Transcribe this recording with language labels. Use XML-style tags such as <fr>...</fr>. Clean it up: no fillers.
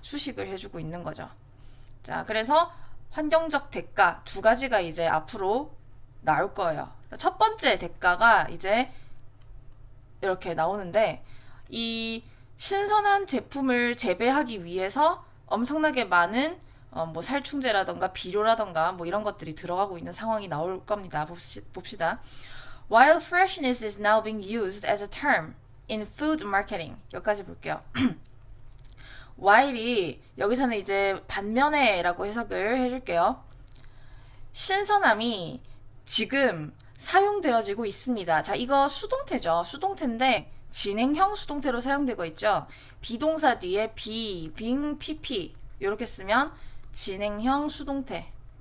<ko>수식을 해주고 있는 거죠. 자, 그래서 환경적 대가 두 가지가 이제 앞으로 나올 거예요. 첫 번째 대가가 이제 이렇게 나오는데, 이 신선한 제품을 재배하기 위해서 엄청나게 많은 뭐 살충제라던가 비료라던가 뭐 이런 것들이 들어가고 있는 상황이 나올 겁니다. 봅시다.</ko> <en>While freshness is now being used as a term in food marketing.</en> <ko>여기까지 볼게요. while이 여기서는 이제 반면에라고 해석을 해줄게요. 신선함이 지금 사용되어지고 있습니다. 자, 이거 수동태죠. 수동태인데 진행형 수동태로 사용되고 있죠. 비동사 뒤에 be, being, pp 이렇게 쓰면 진행형 수동태.</ko>